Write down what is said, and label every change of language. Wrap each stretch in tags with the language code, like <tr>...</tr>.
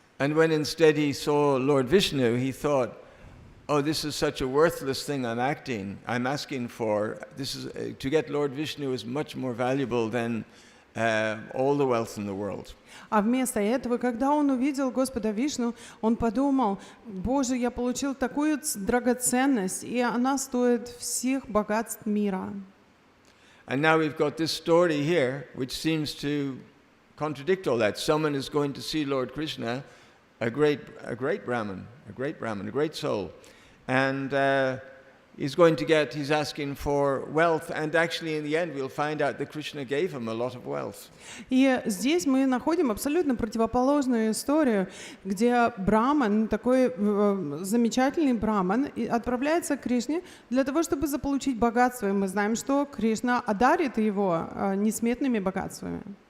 <en>And when instead he saw Lord Vishnu, he thought, oh, this is such a worthless thing I'm asking for. This is to get Lord Vishnu is much more valuable than all the wealth in the world.</en> <ru>А вместо этого, когда он увидел Господа Вишну, он подумал, Боже, я получил такую драгоценность, и она стоит всех богатств мира.</ru> <en>And now we've got this story here, which seems to contradict all that. Someone is going to see Lord Krishna, a great Brahmin, a great soul, and he's asking for wealth, and actually in the end we'll find out that Krishna gave him a lot of wealth.</en> <ru>И здесь мы находим абсолютно противоположную историю, где Брахман, такой замечательный Брахман, отправляется к Кришне для того, чтобы заполучить богатство. И мы знаем, что Кришна одарит его несметными богатствами.</ru>